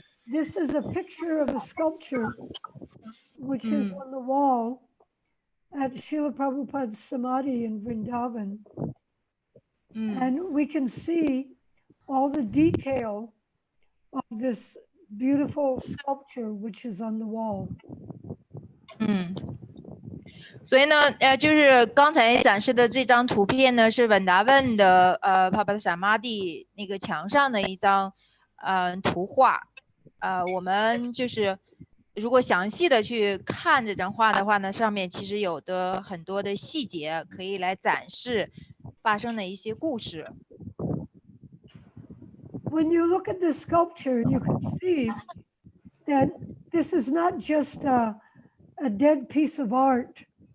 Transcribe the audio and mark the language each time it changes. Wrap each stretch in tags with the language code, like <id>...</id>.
<en>This is a picture of a sculpture which is on the wall at Srila Prabhupada's Samadhi in Vrindavan. And we can see all the detail of this beautiful sculpture which is on the wall.</en> <zh>所以呢，就是刚才展示的这张图片呢，是稳达问的帕帕的萨玛蒂那个墙上的一张图画。我们就是如果详细的去看这张画的话呢，上面其实有的很多的细节可以来展示发生的一些故事。</zh> <en>When you look at the sculpture, you can see that this is not just a dead piece of art.</en>